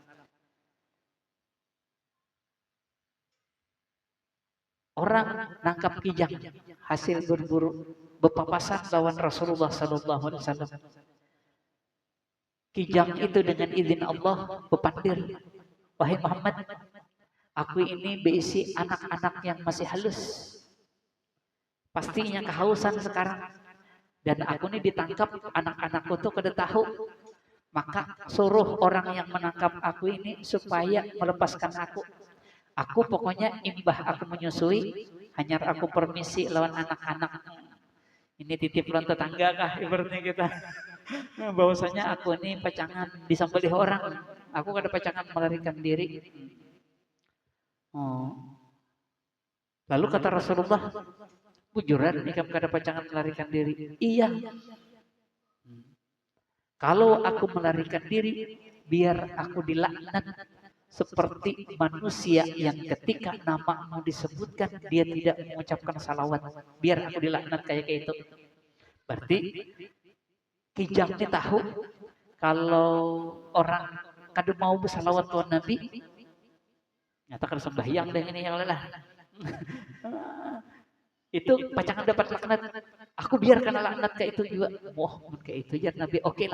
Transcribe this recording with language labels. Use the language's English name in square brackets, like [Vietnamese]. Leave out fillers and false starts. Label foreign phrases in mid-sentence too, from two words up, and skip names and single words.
[Banjar] Orang nangkap kijang hasil berburu berpapasan lawan Rasulullah [Arabic] صلى الله عليه وسلم. [Indonesian] Kijang itu dengan izin Allah berpandir, wahai Muhammad, aku ini berisi anak-anak yang masih halus, pastinya kehausan sekarang, [Banjar] dan aku ini ditangkap anak-anakku tuh kada tahu, maka suruh orang yang menangkap aku ini supaya melepaskan aku. Aku pokoknya imbah aku menyusui, hanya aku permisi lawan anak-anak. Ini titip lawan tetangga kah ibaratnya kita. Bahwasanya aku ini pacangan disembelih orang. Aku kada pacangan melarikan diri. Oh. Lalu kata Rasulullah, bujuran ikam kada pacangan melarikan diri. Iya. [Indonesian] Kalau aku melarikan diri, biar aku dilaknat seperti manusia yang ketika namamu disebutkan dia tidak mengucapkan salawat, biar aku dilaknat kayak itu. [Banjar] Berarti kijangnya tahu kalau orang kada mau bersalawat tuan Nabi, nyata kada sembahyang deh ini yang lelah. Itu pacangan dapat laknat. Aku biar kena laknat kayak itu juga. [Indonesian] Wah, kayak itu ya Nabi. Oke lah.